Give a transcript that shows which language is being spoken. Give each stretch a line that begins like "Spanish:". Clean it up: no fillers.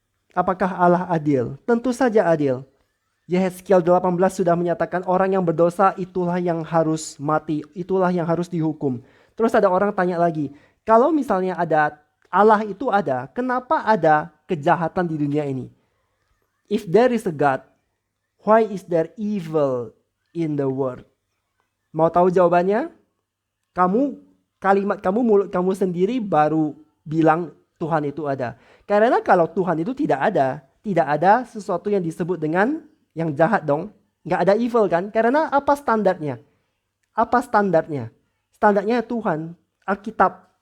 Indonesian: Apakah Allah adil? Tentu saja adil. Yehezkiel 18 sudah menyatakan orang yang berdosa itulah yang harus mati, itulah yang harus dihukum. Terus ada orang tanya lagi, kalau misalnya ada Allah itu ada, kenapa ada kejahatan di dunia ini?
English: If there is a God, why is there evil in the world?
Indonesian: Mau tahu jawabannya? Mulut kamu sendiri baru bilang Tuhan itu ada. Karena kalau Tuhan itu tidak ada sesuatu yang disebut dengan yang jahat dong. Nggak ada evil kan? Karena apa standarnya? Standarnya Tuhan, Alkitab.